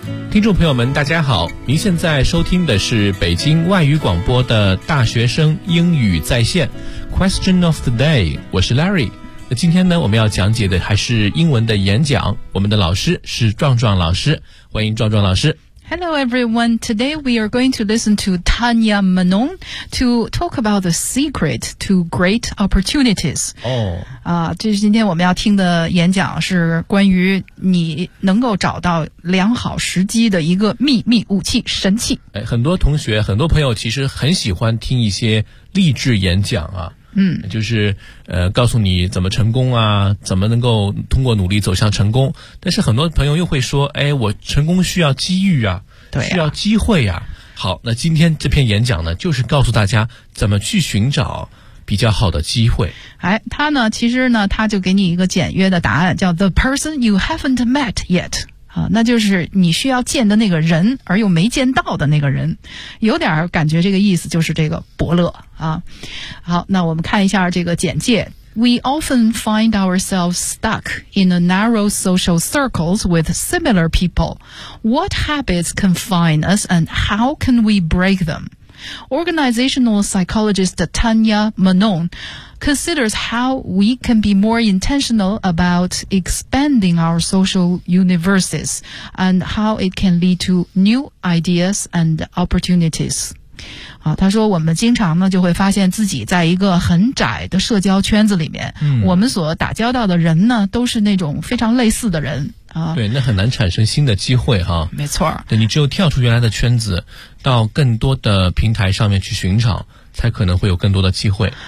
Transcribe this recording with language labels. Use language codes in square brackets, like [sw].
[zh] 听众朋友们大家好，您现在收听的是北京外语广播的大学生英语在线 Question of the day， 我是 Larry。那今天呢，我们要讲解的还是英文的演讲，我们的老师是壮壮老师，欢迎壮壮老师。 [en] Hello everyone, today we are going to listen to Tanya Manon to talk about the secret to great opportunities. [zh] 这是今天我们要听的演讲，是关于你能够找到良好时机的一个秘密武器，神器。很多同学，很多朋友其实很喜欢听一些励志演讲啊。就是告诉你怎么成功啊，怎么能够通过努力走向成功。但是很多朋友又会说，哎，我成功需要机遇啊，对啊，需要机会啊。好，那今天这篇演讲呢，就是告诉大家怎么去寻找比较好的机会。哎，他呢，其实呢，他就给你一个简约的答案，叫 [en] The person you haven't met yet。 [zh] 那就是你需要见的那个人而又没见到的那个人，有点感觉这个意思，就是这个伯乐啊。好，那我们看一下这个简介。 [en] We often find ourselves stuck in a narrow social circles with similar people. What habits confine us and how can we break them? Organizational psychologist Tanya Manon considers how we can be more intentional about expanding our social universes and how it can lead to new ideas and opportunities. [zh] 他说我们经常呢就会发现自己在一个很窄的社交圈子里面，我们所打交道的人呢都是那种非常类似的人。对，那很难产生新的机会哈。没错。对，你只有跳出原来的圈子，到更多的平台上面去寻找，才可能会有更多的机会。